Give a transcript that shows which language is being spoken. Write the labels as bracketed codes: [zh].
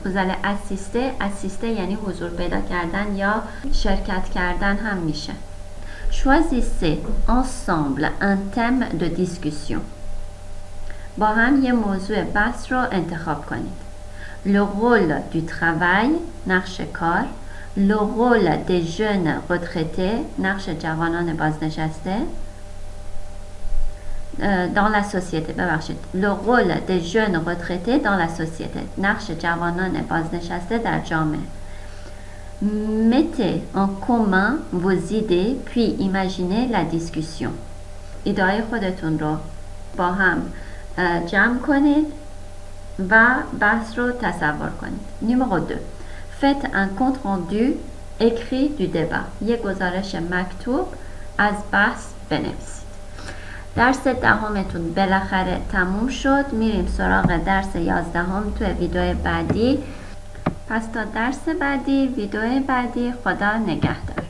[fr] Vous allez assister [fa] یعنی حضور پیدا کردن یا شرکت کردن هم میشه. [fr] Choisissez ensemble un thème de discussion. [fa] با هم یه موضوع بحث رو انتخاب کنید. [fr] Le rôle du travail [fa] نقش کار، [fr] le rôle des jeunes retraités [fa] نقش جوانان بازنشسته [fr] dans la société le rôle des jeunes retraités dans la société [fa] نقش جوانان بازنشسته در جامعه. [fr] Mettez en commun vos idées puis imaginez la discussion. [fa] ایده‌های خودتون رو با هم جمع کنید و بحث رو تصور کنید. [fr] Numéro 2. Faites un compte rendu écrit du débat. [fa] یک گزارش مکتوب از بحث بنویسید. درس دهمتون بالاخره تموم شد. میریم سراغ درس 11 توی ویدیو بعدی. پس تا درس بعدی، ویدیو بعدی، خدا نگهدار.